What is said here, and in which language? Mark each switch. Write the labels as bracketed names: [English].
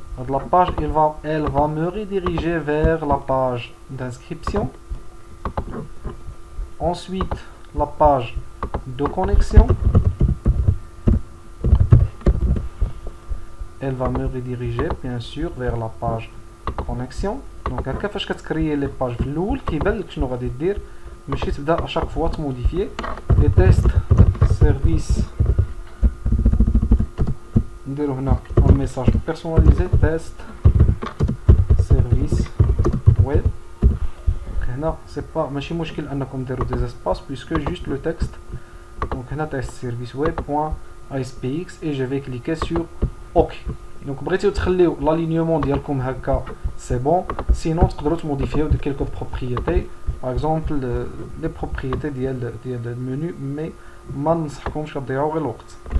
[French] La page, elle va me rediriger vers la page d'inscription. Ensuite, la page de connexion. Elle va me rediriger, bien sûr, vers la page connexion. [Arabic] Donc كيفاش كتكريي لي باج في الاول كيبان لك شنو غادي دير ماشي تبدا اشاك فوا تموديفيي لي تيست سيرفيس. نديرو هنا un message personnalisé test service web. هنا سي با ماشي مشكل انكم ديروا دي اسباس puisque juste le texte. [French] Donc هنا test service web.aspx et je vais cliquer sur OK. [Arabic] Donc بغيتيو تخليو l'alignement ديالكم هكا c'est bon, sinon تقدروا تموديفيو de quelques propriétés, par exemple les propriétés ديال المنيو mais ما ننصحكمش تضيعوا غير الوقت.